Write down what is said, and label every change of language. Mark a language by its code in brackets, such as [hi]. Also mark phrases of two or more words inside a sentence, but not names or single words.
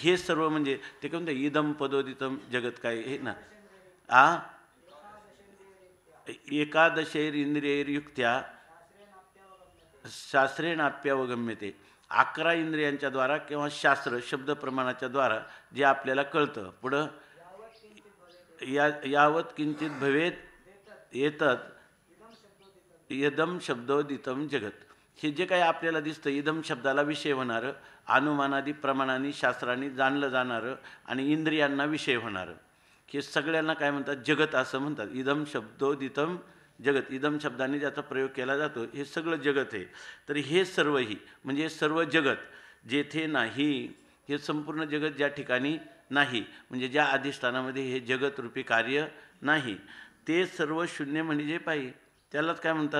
[mr] हे सर्व म्हणजे ते काय म्हणते? [sa] इदम पदोदितम जगत [mr] काय हे ना. [sa] एकादशैरिंद्रियैर्युक्त्या शास्त्रेणाप्यावगम्यते. [mr] 11 इंद्रियांच्या द्वारा किंवा शास्त्र शब्द प्रमाणाच्या द्वारा जे आपल्याला कळतं. [sa] पुढं यावत किंचित भवेत येतत यदम शब्दोदितम जगत. [mr] हे जे काही आपल्याला दिसतं, [sa] इदम शब्दाला [mr] विषय होणारं, अनुमानादी प्रमाणांनी शास्त्रांनी जाणलं जाणारं आणि इंद्रियांना विषय होणारं, हे सगळ्यांना काय म्हणतात? जगत असं म्हणतात. [sa] इदम शब्दोदितम जगत. इदम शब्दाने [mr] ज्याचा प्रयोग केला जातो हे सगळं जगत आहे. तर हे सर्वही म्हणजे सर्व जगत जेथे नाही, हे संपूर्ण जगत ज्या ठिकाणी नाही, म्हणजे ज्या अधिष्ठानामध्ये हे जगतरूपी कार्य नाही, ते सर्व शून्य म्हणजे पाहिजे. त्यालाच काय म्हणतात?